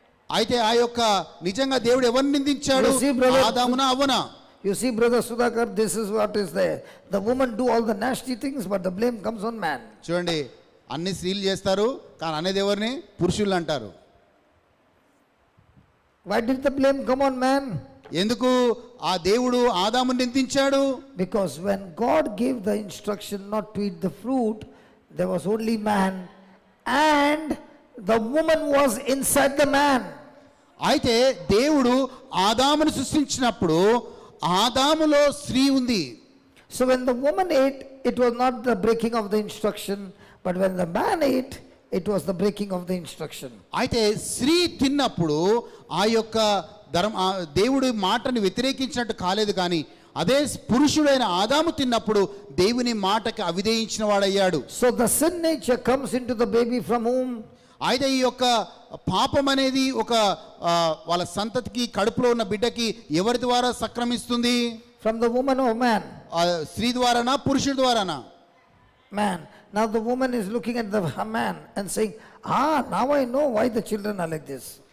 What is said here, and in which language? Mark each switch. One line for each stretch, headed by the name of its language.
Telugu: అయితే ఆ యొక్క నిజంగా దేవుడు ఎవరిని నిందించాడు? ఆదామునా అవ్వనా?
English: You see, brother Sudhakar, this is what is there. The woman do all the nasty things, but the blame comes on man.
Telugu: చూడండి, అన్ని స్త్రీలు చేస్తారు, కానీ అనేది ఎవరిని? పురుషులు అంటారు.
English: Why did the blame come on man?
Telugu: ఎందుకు ఆ దేవుడు ఆదాముని నిందించాడు?
English: Because when God gave the instruction not to eat the fruit, there was only man and the woman was inside the man.
Telugu: అయితే దేవుడు ఆదామును సృష్టించినప్పుడు ఆదాములో స్త్రీ ఉంది.
English: So when the woman ate, it was not the breaking of the instruction, but when the man ate, it was the breaking of the instruction.
Telugu: అయితే స్త్రీ తిన్నప్పుడు ఆ యొక్క దేవుడి మాటని వ్యతిరేకించినట్టు కాలేదు, కానీ అదే పురుషుడైన ఆదాము తిన్నప్పుడు దేవుని మాటకి అవిధేయించిన వాడయ్యాడు.
English: So the sin nature comes into the baby from whom?
Telugu: అయితే ఈ యొక్క పాపం అనేది ఒక వాళ్ళ సంతతికి కడుపులో ఉన్న బిడ్డకి ఎవరి ద్వారా సక్రమిస్తుంది?
English: From the woman or man?
Telugu: స్త్రీ ద్వారానా పురుషుడి ద్వారానా?
English: Man. Now the woman is looking at the man and saying, now I know why the children are like this.